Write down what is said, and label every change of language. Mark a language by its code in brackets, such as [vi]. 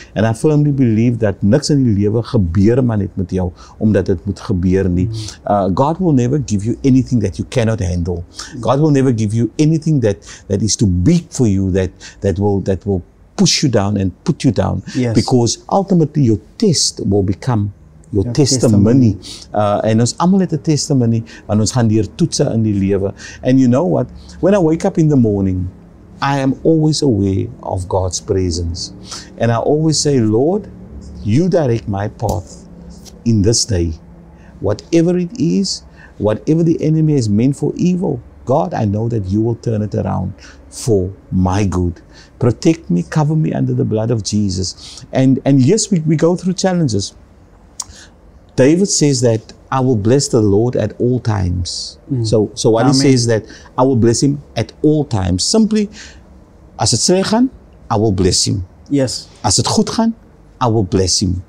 [en] And I firmly believe that [af] niks in die lewe gebeur maar net met jou, omdat dit moet gebeur nie. [en] God will never give you anything that you cannot handle. God will never give you anything that is too big for you, that will push you down and put you down, because ultimately your test will become your testimony. [af] En ons almal het 'n testimony, want ons gaan deur toetse in die lewe. [en] And you know what? When I wake up in the morning, I am always aware of God's presence. And I always say, Lord, you direct my path in this day. Whatever it is, whatever the enemy has meant for evil, God, I know that you will turn it around for my good. Protect me, cover me under the blood of Jesus. And yes, we go through challenges. David says that I will bless the Lord at all times. So what Amen. He says that I will bless him at all times. Simply, [af] as het sleg gaan, [en] I will bless him. Yes. [af] As het goed gaan, [en] I will bless him.